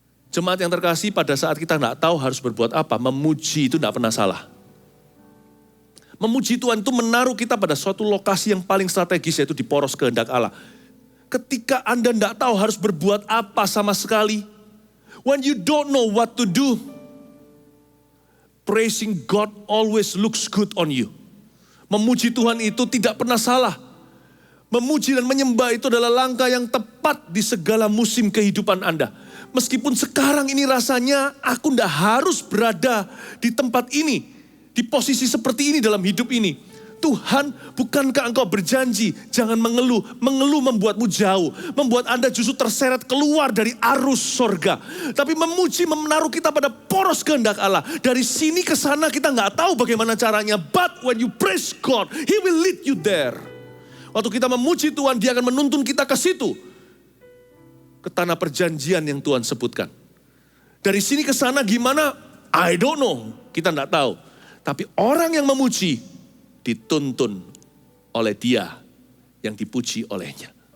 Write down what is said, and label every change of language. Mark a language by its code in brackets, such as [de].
[id] Jemaat yang terkasih, pada saat kita nggak tahu harus berbuat apa, memuji itu nggak pernah salah. Memuji Tuhan itu menaruh kita pada suatu lokasi yang paling strategis, yaitu di poros kehendak Allah. Ketika Anda tidak tahu harus berbuat apa sama sekali. [en] When you don't know what to do, praising God always looks good on you. [id] Memuji Tuhan itu tidak pernah salah. Memuji dan menyembah itu adalah langkah yang tepat di segala musim kehidupan Anda. Meskipun sekarang ini rasanya aku tidak harus berada di tempat ini. Di posisi seperti ini dalam hidup ini. Tuhan, bukankah Engkau berjanji, jangan mengeluh. Mengeluh membuatmu jauh, membuat Anda justru terseret keluar dari arus sorga. Tapi memuji menaruh kita pada poros kehendak Allah. Dari sini ke sana kita nggak tahu bagaimana caranya. [en] But when you praise God, He will lead you there. [id] Waktu kita memuji Tuhan, Dia akan menuntun kita ke situ. Ke tanah perjanjian yang Tuhan sebutkan. Dari sini ke sana gimana? [en] I don't know, [id] kita nggak tahu. Tapi orang yang memuji, dituntun oleh Dia yang dipuji olehnya.